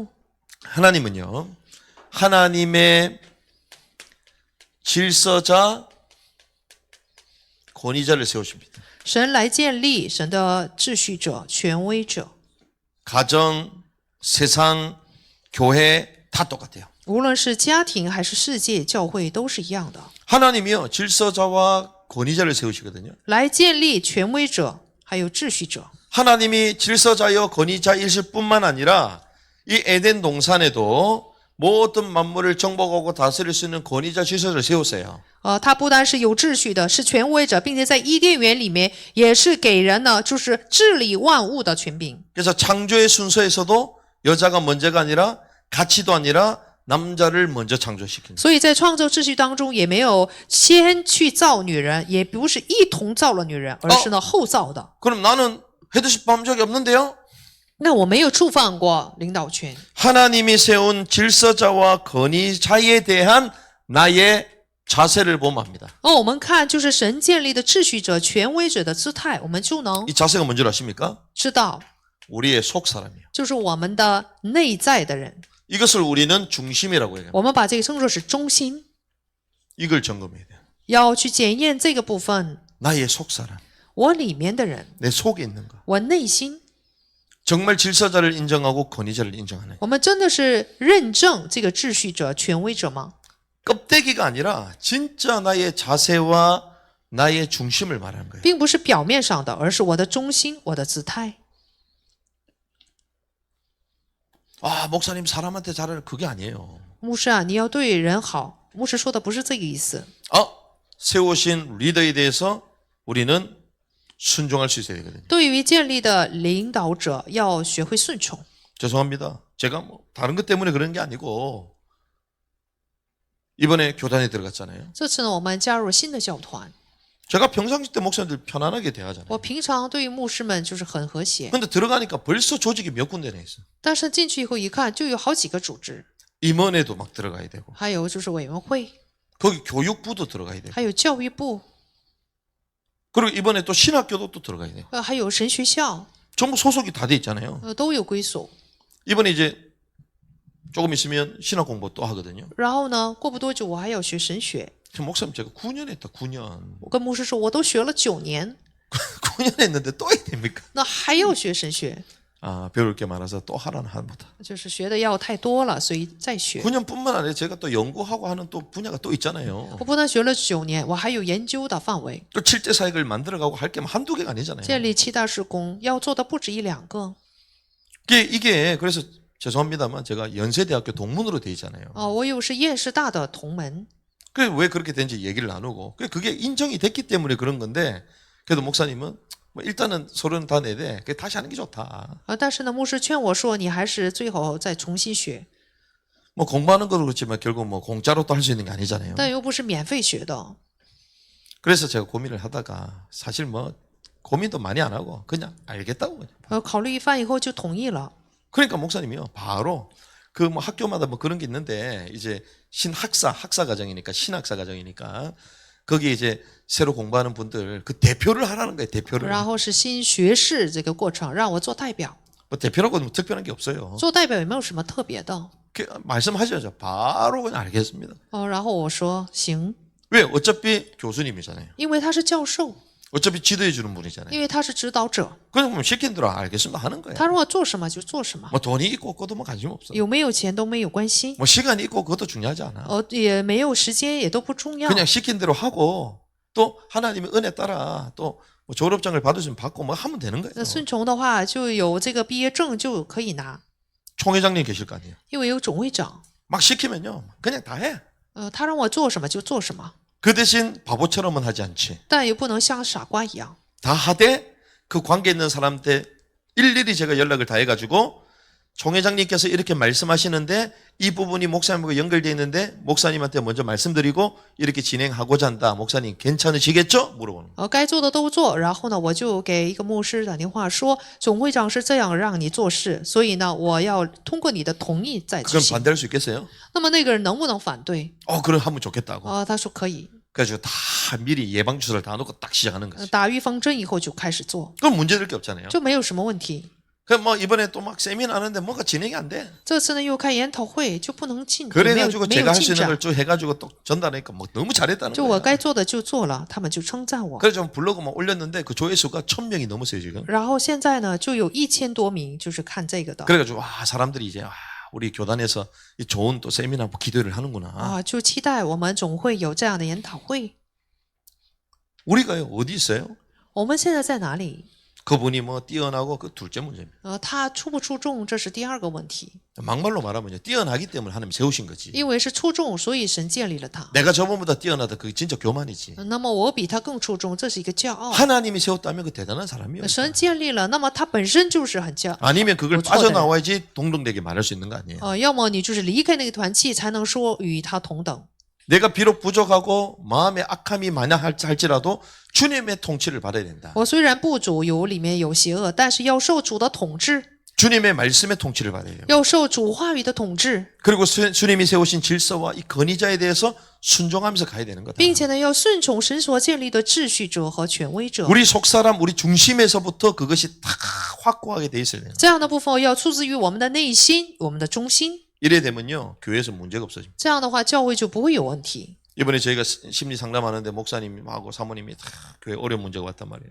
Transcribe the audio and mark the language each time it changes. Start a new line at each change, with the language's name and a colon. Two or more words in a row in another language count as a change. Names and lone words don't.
Korean: 하나님은요, 하나님의 질서자, 권위자를 세우십니다.
Chinese: 神来建立神的秩序者、权威者，
Korean: 가정, 세상, 교회 다 똑같아요.
Chinese: 无论是家庭还是世界、教会都是一样的，
Korean: 하나님이요, 질서자와 권위자를 세우시거든요.
Chinese: 来建立权威者还有秩序者。
Korean: 하나님이 질서자여 권위자이실 뿐만 아니라 이 에덴 동산에도 모든 만물을 정복하고 다스릴 수 있는 권위자 질서를 세우세요.
Chinese: 他不单是有秩序的，是权威者，并且在伊甸园里面也是给人呢，就是治理万物的权柄。
Korean: 그래서 창조의 순서에서도 여자가 먼저가 아니라 가치도 아니라 남자를 먼저 창조시킵니다.
Chinese: 所以在创造秩序当中，也没有先去造女人，也不是一同造了女人，而是呢后造的。
Korean: 그럼 나는 헤드십 한 적이 없는데요?
Chinese: 那我没有触犯过领导权。
Korean: 하나님이 세운 질서자와 권위자에 대한 나의 자세를 보면 합니다.
Chinese: 我们看就是神建立的秩序者、权威者的姿态，我们就能
Korean: 이 자세가 뭔지 아십니까?
Chinese: 知道，
Korean: 우리의 속 사람이에요.
Chinese: 就是我们的内在的人。
Korean: 이것을 우리는 중심이라고 얘기합니다.
Chinese: 我们把这个称作是中心，
Korean: 이걸 점검해야 돼요.
Chinese: 要去检验这个部分，
Korean: 나의 속 사람,
Chinese: 我里面的人，
Korean: 내 속에 있는 거.
Chinese: 我内心，
Korean: 정말 질서자를 인정하고 권위자를 인정하는.
Chinese: 我们真的是认证这个秩序者、权威者吗？
Korean: 껍데기가 아니라 진짜 나의 자세와 나의 중심을 말하는 거예요.
Chinese: 并不是表面上的，而是我的中心、我的姿态。
Korean: 아, 목사님 사람한테 잘하는 그게 아니에요.
Chinese: 牧师啊，你要对人好。牧师说的不是这个意思。
Korean: 세우신 리더에 대해서 우리는 순종할 수 있어야 되거든요.
Chinese: 对于建立的领导者，要学会顺从。
Korean: 죄송합니다. 제가 뭐 다른 것 때문에 그런 게 아니고 이번에 교단에 들어갔잖아요.
Chinese: 这次呢，我们加入新的教团。
Korean: 제가 평상시 때 목사님들 편안하게 대하잖아요.
Chinese: 我平常对于牧师们就是很和谐，
Korean: 근데 들어가니까 벌써 조직이 몇 군데나 있어.
Chinese: 但是进去以后一看，就有好几个组织，
Korean: 임원회도 막 들어가야 되고
Chinese: 还有就是委员会，
Korean: 거기 교육부도 들어가야 되고
Chinese: 还有教育部，
Korean: 그리고 이번에 또 신학교도 또 들어가야 돼요.
Chinese: 还有神学校，
Korean: 전부 소속이 다 돼 있잖아요.
Chinese: 都有归属。
Korean: 이번에 이제 조금 있으면 신학 공부 또 하거든요.
Chinese: 然后呢，过不多久我还要学神学。
Korean: 목사님 제가 9년 했다. 9년.
Chinese: 我跟牧师说，我都学了9年，
Korean: 9년 했는데 또 해야 됩니까?
Chinese: 那还要学神学，
Korean: 배울 게 많아서 또 하라는 한보다.
Chinese: 就是学的要太多了，所以再学。
Korean: 9년뿐만 아니라 제가 또 연구하고 하는 또 분야가 또 있잖아요.
Chinese: 我不但学了9年，我还有研究的范围，
Korean: 또 칠대 사역을 만들어가고 할 게 한두 개가 아니잖아요.
Chinese: 建立7大事工要做的不止1、2个。
Korean: 이게 그래서 죄송합니다만 제가 연세대학교 동문으로 돼 있잖아요.
Chinese: 我又是燕师大的同门，
Korean: 그래서 왜 그렇게 된지 얘기를 나누고 그게 인정이 됐기 때문에 그런 건데 그래도 목사님은 뭐 일단은 서로는 다 내대 다시 하는 게 좋다.
Chinese: 但是呢，牧师劝我说，你还是最好再重新学，
Korean: 뭐 공부하는 것도 그렇지만 결국 뭐 공짜로 또 할 수 있는 게 아니잖아요.
Chinese: 但又不是免费学的。
Korean: 그래서 제가 고민을 하다가 사실 뭐 고민도 많이 안 하고 그냥 알겠다고 그냥.
Chinese: 考虑一番以后就同意了。
Korean: 그러니까 목사님이요 바로 그 뭐 학교마다 뭐 그런 게 있는데 이제 학사 과정이니까 신학사 과정이니까 거기 이제 새로 공부하는 분들 그 대표를 하라는 거예요. 대표를.
Chinese: 然后是新学士这个过程，让我做代表。
Korean: 뭐 대표라고 뭐 특별한 게 없어요.
Chinese: 做代表也没有什么特别的。
Korean: 말씀하셔야죠. 바로 그냥 알겠습니다.
Chinese: 然后我说行，
Korean: 왜? 어차피 교수님이잖아요.
Chinese: 因为他是教授，
Korean: 어차피 지도해 주는 분이잖아요.
Chinese: 因为他是指导者，
Korean: 그냥 뭐 시킨 대로 알겠습니다 하는 거예요.
Chinese: 他让我做什么就做什么，
Korean: 뭐 돈이 있고 없고도 뭐 관심 없어.
Chinese: 有没有钱都没有关系，
Korean: 뭐 시간이 있고 그것도 중요하지 않아.
Chinese: 也没有时间也都不重要。
Korean: 그냥 시킨 대로 하고 또 하나님의 은혜 따라 또 뭐 졸업장을 받으시면 받고 뭐 하면 되는 거예요.
Chinese: 那顺从的话，就有这个毕业证就可以拿，
Korean: 총회장님 계실 거 아니에요.
Chinese: 因为有总会长，
Korean: 막 시키면요 그냥 다 해.
Chinese: 他让我做什么就做什么，
Korean: 그 대신 바보처럼은 하지 않지.
Chinese: 但也不能像傻瓜一样。
Korean: 다 하되 그 관계 있는 사람한테 일일이 제가 연락을 다 해가지고 총회장님께서 이렇게 말씀하시는데 이 부분이 목사님과 연결되어 있는데 목사님한테 먼저 말씀드리고 이렇게 진행하고자 한다. 목사님 괜찮으시겠죠? 물어보는 거예요.
Chinese: 该做的都做，然后呢，我就给一个牧师打电话说，总会长是这样让你做事，所以呢，我要通过你的同意再执
Korean: 그럼
Chinese: 行。
Korean: 반대할 수 있겠어요?
Chinese: 那么那个人能不能反对？
Korean: 그럼 하면 좋겠다고.
Chinese: 他说可以。
Korean: 그래가지고 다 미리 예방 주사를 다 놓고 딱 시작하는 거지.
Chinese: 打预防针以后就开始做，
Korean: 그럼 문제될 게 없잖아요.
Chinese: 就没有什么问题。
Korean: 그럼 뭐 이번에 또 막 세미나 하는데 뭐가 진행이 안 돼.
Chinese: 这次呢又开研讨会，就不能进，没有
Korean: 그래가지고
Chinese: 没有
Korean: 제가 할 수
Chinese: 进
Korean: 있는
Chinese: 展
Korean: 걸 쭉 해가지고 또 전달하니까 뭐 너무 잘했다는
Chinese: 就我
Korean: 거야.
Chinese: 该做的就做了，他们就称赞我。
Korean: 그래서 좀 블로그 막 올렸는데 그 조회수가 1000명이 넘었어요 지금.
Chinese: 然后现在呢，就有1000多名就是看这个的
Korean: 그래가지고 와 사람들이 이제 우리 교단에서 이 좋은 또 세미나 뭐 기도를 하는구나.
Chinese: 啊，就期待我们总会有这样的研讨会。
Korean: 우리가요 어디 있어요?
Chinese: 我们现在在哪里？
Korean: 그분이 뭐 뛰어나고 그 둘째 문제입니다.
Chinese: 他出不出众，这是第二个问题。
Korean: 막말로 말하면요 뛰어나기 때문에 하나님 세우신 거지.
Chinese: 因为是出众，所以神建立了他。
Korean: 내가 저번보다 뛰어나다 그게 진짜 교만이지.
Chinese: 那么我比他更出众，这是一个骄傲。
Korean: 하나님이 세웠다면 그 대단한 사람이에요.
Chinese: 神建立了，那么他本身就是很骄傲。
Korean: 아니면 그걸 뭐 초대. 빠져나와야지 동등되게 말할 수 있는 거 아니에요.
Chinese: 要么你就是离开那个团契，才能说与他同等。
Korean: 내가 비록 부족하고 마음에 악함이 만약 할지라도 주님의 통치를 받아야 된다.
Chinese: 我虽然不足，里面有邪恶，但是要受主的统治，
Korean: 주님의 말씀의 통치를 받아야 돼요.
Chinese: 要受主话语的统治，
Korean: 그리고 주님이 세우신 질서와 이 건의자에 대해서 순종하면서 가야 되는 거다.
Chinese: 并且呢，要顺从神所建立的秩序者和权威者。
Korean: 우리 속사람, 우리 중심에서부터 그것이 다 확고하게 돼 있어야 돼요.
Chinese: 这样的部分要出自于我们的内心，我们的中心。
Korean: 이래 되면요 교회에서 문제가 없어집니다.
Chinese: 这样的话，教会就不会有问题。
Korean: 이번에 저희가 심리 상담하는데 목사님하고 사모님이 다 교회 어려운 문제가 왔단 말이에요.